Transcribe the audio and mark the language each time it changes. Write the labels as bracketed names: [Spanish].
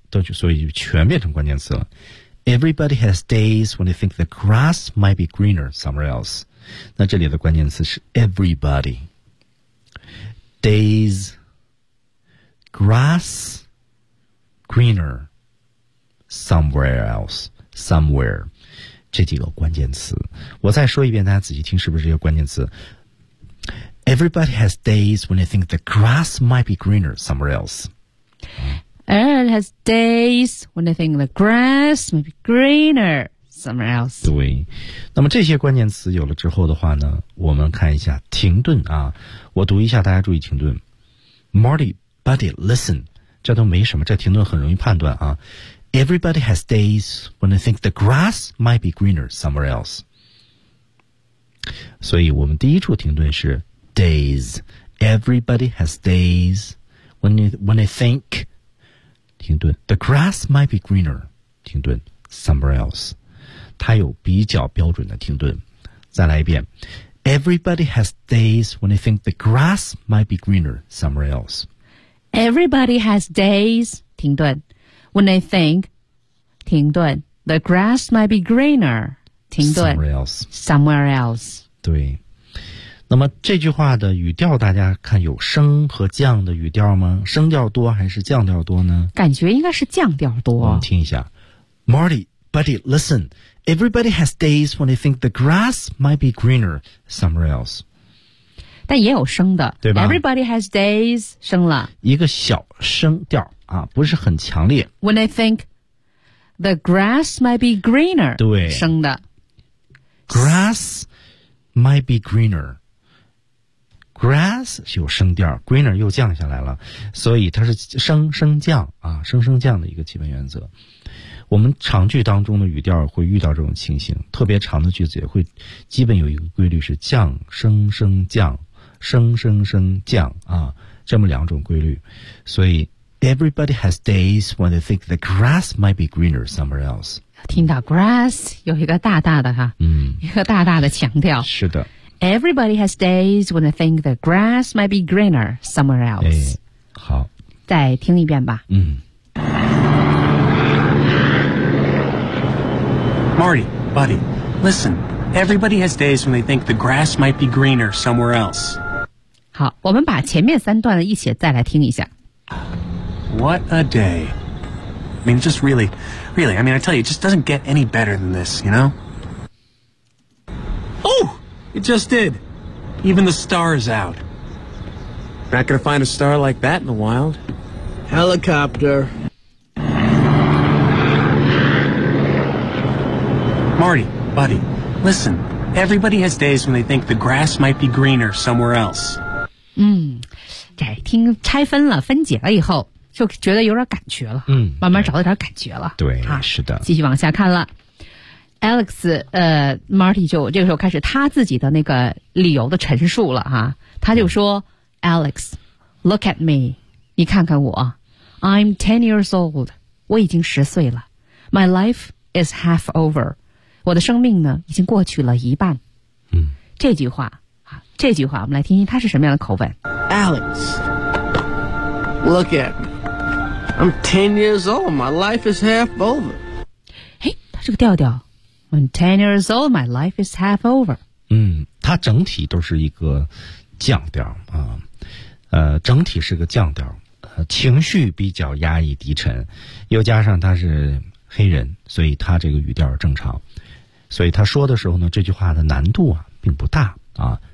[Chinese] 都就所以就全变成关键词了。 [English] Everybody has days when they think the grass might be greener somewhere else. [Chinese] 那这里的关键词是 [English] everybody. Days. Grass. Greener. Somewhere else. Somewhere. [Chinese] 这几个关键词。我再说一遍，大家仔细听是不是这些关键词。 [English] Everybody has days when they think the grass might be greener somewhere else. Everybody has days when they think the grass might be greener somewhere else. [Chinese] 对，那么这些关键词有了之后的话呢，我们看一下停顿啊，我读一下，大家注意停顿。 [English] Marty, buddy, listen. [Chinese] 这都没什么，这停顿很容易判断啊。 [English] Everybody has days when they think the grass might be greener somewhere else. [Chinese] 所以我们第一处停顿是Days. [English] Everybody has days when they think, 停顿, the grass might be greener, 停顿, somewhere else. [Chinese] 它有比较标准的停顿。再来一遍, [English] Everybody has days when they think the grass might be greener, somewhere else. Everybody has days, 停顿, when they think, 停顿, the grass might be greener, 停顿, somewhere else. 对。 [Chinese] 那么这句话的语调，大家看有升和降的语调吗？升调多还是降调多呢？感觉应该是降调多。我们听一下 ， [English] Marty, buddy, listen. Everybody has days when they think the grass might be greener somewhere else. [Chinese] 但也有升的，对吧 [English] ？Everybody has days [Chinese] 升了一个小升调啊，不是很强烈。 [English] When they think the grass might be greener， [Chinese] 对，升的 [English] grass might be greener。 Grass [Chinese] 有升调 ，greener 又降下来了，所以它是升降啊，升升降的一个基本原则。我们长句当中的语调会遇到这种情形，特别长的句子也会基本有一个规律是降升升降升升升降啊，这么两种规律。所以 [English] ，Everybody has days when they think the grass might be greener somewhere else。 [Chinese] 听到 grass 有一个大大的哈，一个大大的强调。是的。 [English] Everybody has days when they think the grass might be greener somewhere else. [Chinese] 哎，好，再听一遍吧。 [English] Marty, buddy, listen. Everybody has days when they think the grass might be greener somewhere else. [Chinese] 好，我们把前面三段一起再来听一下。 [English] What a day! I mean, just really, really. I mean, I tell you, it just doesn't get any better than this, you know? Oh! It just did. Even the star is out. Not gonna find a star like that in the wild. Helicopter. Marty, buddy, listen. Everybody has days when they think the grass might be greener somewhere else. [Chinese] 这听拆分了，分解了以后，就觉得有点感觉了，嗯，慢慢找到点感觉了，对，啊，是的，继续往下看了。Alex， Marty 就这个时候开始他自己的那个理由的陈述了哈，他就说 ， [English] Alex， look at me， [Chinese] 你看看我 ， [English] I'm 10 years old， [Chinese] 我已经十岁了 ， [English] My life is half over， [Chinese] 我的生命呢已经过去了一半，嗯，这句话啊，这句话我们来听听他是什么样的口吻 [English] ，Alex， look at me， I'm 10 years old， my life is half over， [Chinese] 哎，他这个调调。 [English] I'm 10 years old, my life is half over. [Chinese] 嗯，它整体都是一个降调啊，整体是个降调，情绪比较压抑低沉，又加上他是黑人，所以他这个语调正常，所以他说的时候呢，这句话的难度啊并不大啊。